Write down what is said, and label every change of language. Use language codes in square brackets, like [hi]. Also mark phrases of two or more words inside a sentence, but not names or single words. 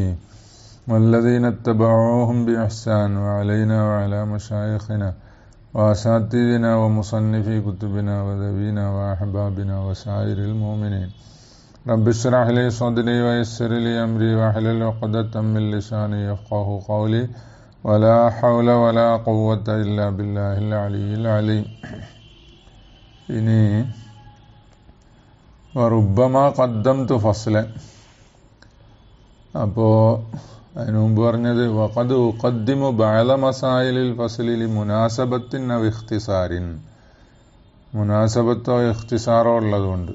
[ar] والذين اتبعوهم بإحسان وعلينا وعلى مشايخنا وأساتذتنا ومصنفي كتبنا وذوينا وأحبابنا وسائر المؤمنين رب اشرح لي صدري ويسر لي أمري واحلل عقدة من لساني يفقهوا قولي ولا حول ولا قوة إلا بالله العلي العليم. ഇനി وربما قدمت فصلا, [ml] അപ്പോൾ അതിനു മുമ്പ് പറഞ്ഞത് [ar] وقد أقدم بعض مسائل الفصل لمناسبة أو اختصار, [ml] മുനാസബത്തോ ഇഖ്തിസാറോ ഉള്ളതുകൊണ്ട്.